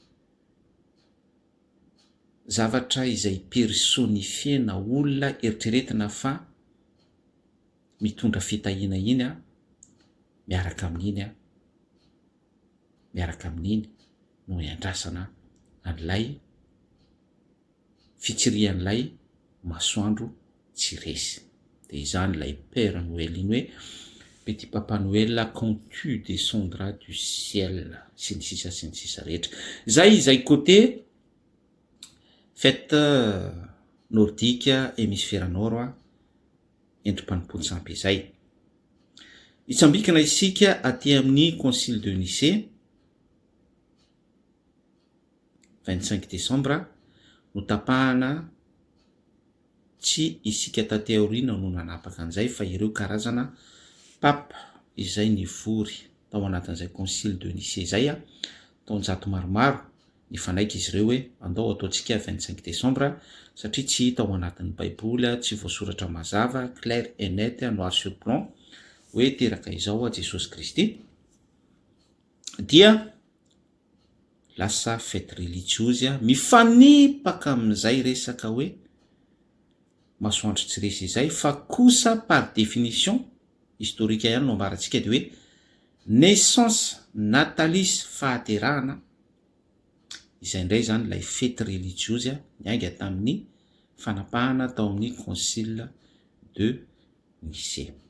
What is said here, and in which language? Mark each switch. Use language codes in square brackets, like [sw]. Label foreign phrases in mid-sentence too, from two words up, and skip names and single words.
[mg] zavatra izay personifiena olona eritreretina fa mitondra fitahiana iny miaraka amin'iny no iandrasana an'ilay fitsirian'ilay masoandro tsy resy. De izany lay [fr] père Noël [mg] iny hoe [fr] petit papa Noël quand tu descendras du ciel [mg] sy ny sisa rehetra. Zay [fr] côté fête nordique hémisphère nord [mg] endrim-panimpony sampy izay. Itsambikina isika aty amin'ny concile de Nicée 25 décembre no tapahana tsy isika taty aoriana no nanapaka an'izay fa ireo karazana papa izay nivory tao anatin'izay concile de Nicée zay taonjato maromaro nifanaiky izy ireo hoe andao ataontsika 25 décembre satria tsy hita ao anatin'ny baiboly tsy voasoratra mazava [fr] clair et net noir sur blanc [mg] hoe teraka izao Jesosy Kristy dia lasa [fr] fête religieuse [mg] mifanipaka amin'izay resaka hoe masoandro tsy resy izay fa kosa [fr] par définition historique [mg] ihany no ambaratsika de hoe [fr] naissance natalice [mg] fahaterahana izay indray zany lay [fr] fête religieuse [mg] niainga tamin'ny fanapahana tao amin'ny concile de Nicée.